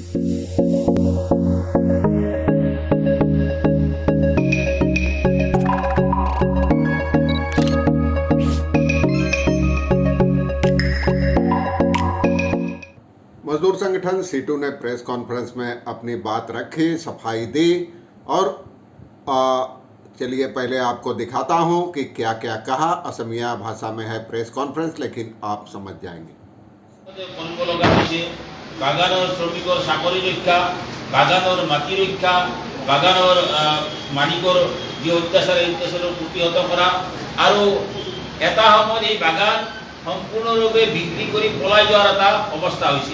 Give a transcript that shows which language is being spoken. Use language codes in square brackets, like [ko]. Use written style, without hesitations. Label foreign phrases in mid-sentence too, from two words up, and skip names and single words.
[hi] मजदूर संगठन सीटू ने [en] press conference [hi] में अपनी बात रखी, सफाई दी और चलिए पहले आपको दिखाता हूं कि क्या क्या कहा। असमिया भाषा में है [en] press conference, [hi] लेकिन आप समझ जाएंगे। [as] বাগানৰ শ্ৰমিকৰ চাকৰি ৰক্ষা, বাগানৰ মাটি ৰক্ষা, বাগানৰ মালিকৰ যি অত্যাচাৰ প্ৰতিহত কৰা আৰু এটা সময়ত এই বাগান সম্পূৰ্ণৰূপে বিক্ৰী কৰি পলাই যোৱাৰ এটা অৱস্থা হৈছিল।